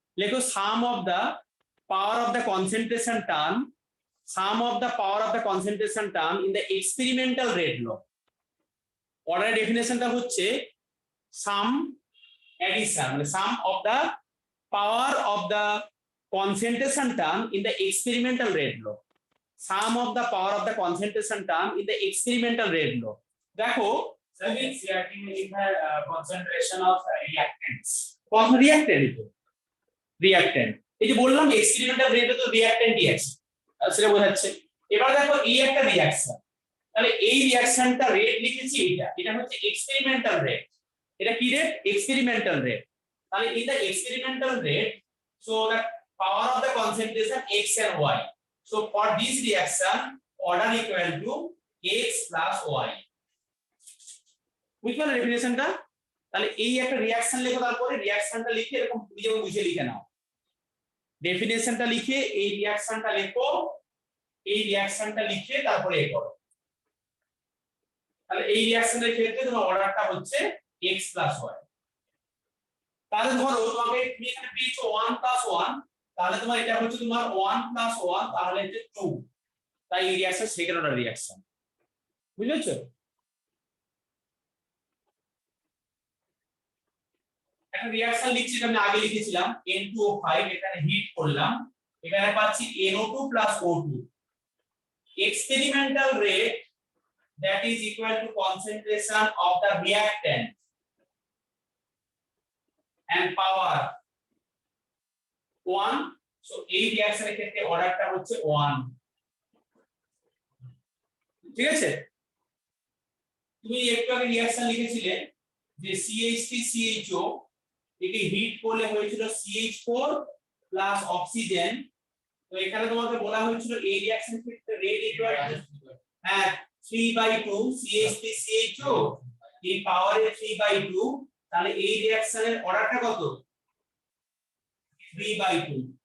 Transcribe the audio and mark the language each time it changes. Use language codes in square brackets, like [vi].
[bn] লেখো [en] Sum of the power of the concentration term, sum of the power of the concentration term in the experimental rate law. [bn] Order ডেফিনেশনটা হচ্ছে সাম addition, মানে [en] Sum of the power of the concentration term in the experimental rate law, sum of the power of the concentration term in the experimental rate law। [bn] দেখো [hi] sir NCERT में लिखा है [en] concentration of reactants, [bn] কোন reactant, এই যে বললাম experimental রেটে তো রিঅ্যাক্ট্যান্টই আছে, সেটা বোঝাচ্ছে। এবার দেখো এই একটা রিঅ্যাকশন, তাহলে এই রিঅ্যাকশনটা রেট লিখেছি, এটা হচ্ছে এক্সপেরিমেন্টাল রেট। এটা কি রেট? Experimental rate. তাহলে [en] In the experimental rate, so the power of the concentration x and y, so for this reaction order equal to x plus y। [bn] বুঝলে ডেফিনেশনটা? তাহলে এই একটা রিঅ্যাকশন লেখো, তারপরে রিঅ্যাকশনটা লিখে এরকম যেমন বুঝে লিখে নাও, ডেফিনেশনটা লিখে এই রিঅ্যাকশনটা লেখো, এই রিঅ্যাকশনটা লিখে তারপরে এ করো। তাহলে এই রিঅ্যাকশনের ক্ষেত্রে তোমার অর্ডারটা হচ্ছে x plus y। তাহলে ধরো তোমাকে তুমি এখানে পেয়েছো 1 plus 1, তাহলে তোমার এটা হচ্ছে তোমার 1 plus 1, তাহলে হচ্ছে 2। তাই এই রিঅ্যাকশন সেকেন্ড অর্ডার রিঅ্যাকশন, বুঝেছো? একটা রিঅ্যাকশন লিখছি, আমি আগে লিখেছিলাম N2O5, এখানে হিট করলাম, এখানে পাচ্ছি NO2 plus O2। [en] experimental rate that is equal to concentration of the reactant and power 1, so [bn] এই রিঅ্যাকশনের ক্ষেত্রে অর্ডারটা হচ্ছে 1। ঠিক আছে? তুমি একটু আগে রিঅ্যাকশন লিখেছিলে যে CH3CHO, একে হিট করলে হয়েছিল CH4 প্লাস অক্সিজেন। তো এখানে তোমাকে বলা হয়েছিল এই রিঅ্যাকশনের ক্ষেত্রে রেট ইকুয়াল টু 3/2 CH3CHO, এই পাওয়ারে 3/2, তাহলে এই রিঅ্যাকশনের অর্ডারটা কত? 3/2।